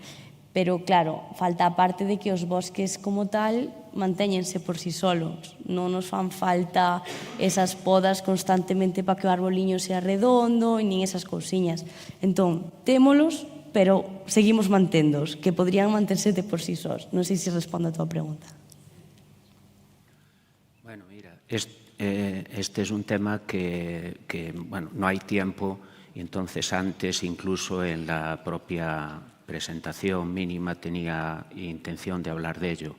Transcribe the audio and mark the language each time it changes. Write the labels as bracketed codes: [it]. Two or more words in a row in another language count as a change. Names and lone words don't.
[gl] Pero, claro, falta a parte de que os bosques como tal mantéñense por si solos. Non nos fan falta esas podas constantemente para que o arboliño sea redondo, nin esas cousiñas. Entón, témolos, pero seguimos manténdoos, que podrían manterse de por sí sós. Non sei se respondo a tua pregunta. [es] Bueno, mira, este es un tema que bueno, no hay tiempo, y entonces antes, incluso en la propia presentación mínima, tenía intención de hablar de ello.